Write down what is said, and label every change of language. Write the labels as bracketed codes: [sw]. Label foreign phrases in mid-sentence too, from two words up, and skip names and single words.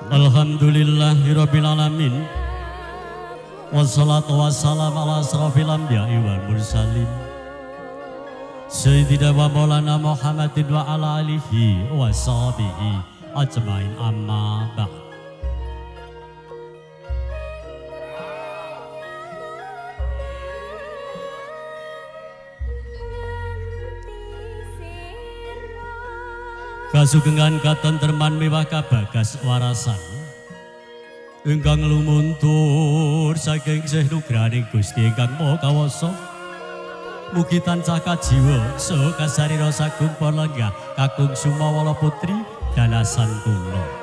[ar] الحمد لله رب العالمين. والصلاة والسلام على أشرف الأنبياء والمرسلين. سيدنا ومولانا محمد وعلى آله وصحبه أجمعين أما بعد. [jv] Kasugengan katentreman miwah kabagas warasan ingkang lumuntur saking Syekh Nugraning Gusti ingkang Maha Kawasa Mugi tansah kajiwa saha kasarira sagung para lenggah kakung Sumawala Putri dalasan kula.